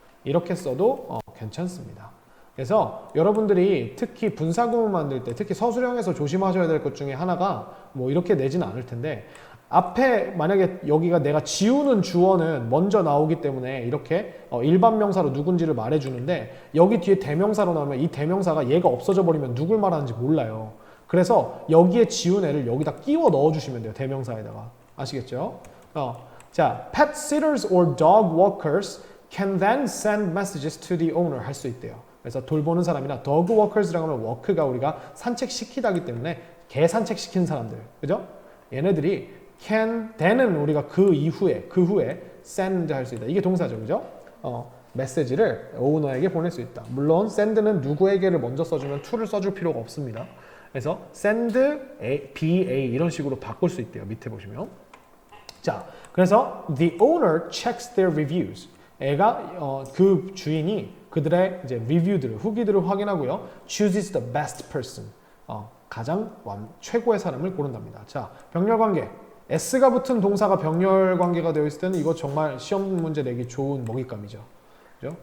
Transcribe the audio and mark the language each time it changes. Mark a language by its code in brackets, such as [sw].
[ko] 이렇게 써도 괜찮습니다. 그래서 여러분들이 특히 분사구문 만들 때 특히 서술형에서 조심하셔야 될 것 중에 하나가 뭐 이렇게 내지는 않을 텐데 앞에 만약에 여기가 내가 지우는 주어는 먼저 나오기 때문에 이렇게 일반 명사로 누군지를 말해주는데 여기 뒤에 대명사로 나오면 이 대명사가 얘가 없어져 버리면 누굴 말하는지 몰라요. 그래서 여기에 지운 애를 여기다 끼워 넣어주시면 돼요. 대명사에다가. 아시겠죠? [en] 자, pet sitters or dog walkers can then send messages to the owner [ko] 할 수 있대요. 그래서 돌보는 사람이나 dog walkers라고 하면 walk가 우리가 산책시키다기 때문에 개 산책시키는 사람들. 그죠? 얘네들이 can, then은 우리가 그 후에 send 할 수 있다. 이게 동사죠. 그죠? 메시지를 오너에게 보낼 수 있다. 물론 send는 누구에게를 먼저 써주면 to를 써줄 필요가 없습니다. 그래서 send BA 이런 식으로 바꿀 수 있대요. 밑에 보시면. 자, 그래서 [en] the owner checks their reviews. [ko] 애가 그 주인이 그들의 이제 리뷰들을 후기들을 확인하고요. [en] chooses the best person. [ko] 가장 최고의 사람을 고른답니다. 자, 병렬 관계. s가 붙은 동사가 병렬 관계가 되어 있을 때는 이거 정말 시험 문제 내기 좋은 먹잇감이죠. 그죠?